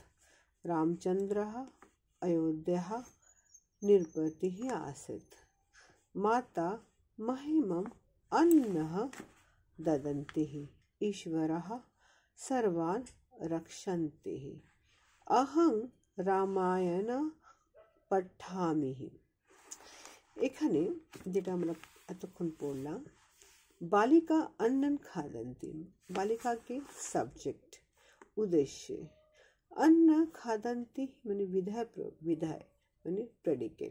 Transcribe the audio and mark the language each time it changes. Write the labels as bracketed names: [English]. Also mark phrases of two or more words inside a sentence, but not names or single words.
[Sanskrit] रामचन्द्रः अयोध्याः नृपतिः आसीत्। माता मह्यम् अन्नं ददन्ति। ईश्वरः सर्वान् रक्षन्ति। अहं रामायणं पठामि। [Bangla] এখানে যেটা আমরা এতক্ষণ পড়লাম, [Sanskrit] বালিকা অন্নন খাদন্তি। [Bangla] বালিকাকে সাবজেক্ট, উদ্দেশ্যে। [Sanskrit] অন্ন খাদন্তি [Bangla] মানে বিধায়, বিধায় মানে প্রেডিকেট।